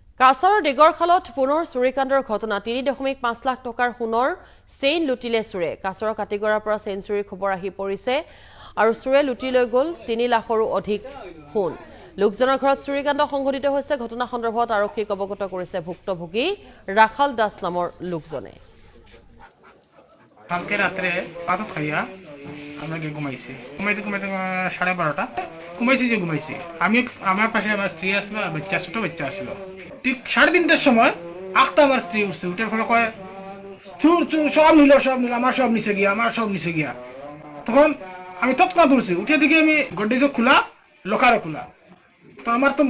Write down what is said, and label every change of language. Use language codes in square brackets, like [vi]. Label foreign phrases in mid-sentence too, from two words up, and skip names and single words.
[as] কাছাৰৰ ডিগৰখালত পুনৰ চুৰিকাণ্ডৰ ঘটনা ৩.৫ লাখ টকাৰ সোণৰ চেইন লুটিলে চুৰে কাছৰৰ কাটিগড়াৰ পৰা চেইন চুৰিৰ খবৰ আহি পৰিছে আৰু চুৰে লুটি লৈ গ'ল ৩ লাখৰো অধিক সোণ লোকজনৰ ঘৰত চুৰিকাণ্ড সংঘটিত হৈছে ঘটনা সন্দৰ্ভত আৰক্ষীক অৱগত কৰিছে ভুক্তভোগী ৰাখাল দাস নামৰ লোকজনে [syl] কালকে রাত্রে পাতত খাইয়া আমরা গিয়ে ঘুমাইছি ঘুমাইতে 12:30 ঘুমাইছি যে ঘুমাইছি আমি আমার পাশে আমার স্ত্রী আসলো আর ছোট বাচ্চা আসলো ঠিক 3:30টার সময় একটা আমার স্ত্রী উঠছে উঠার ফলে কয় চুর চুর সব নিল আমার সব নিচে গিয়া তখন আমি তৎক্ষণাৎ উঠছি উঠে দিকে আমি গড্ডেজও খোলা লোকারও খোলা তো আমার তো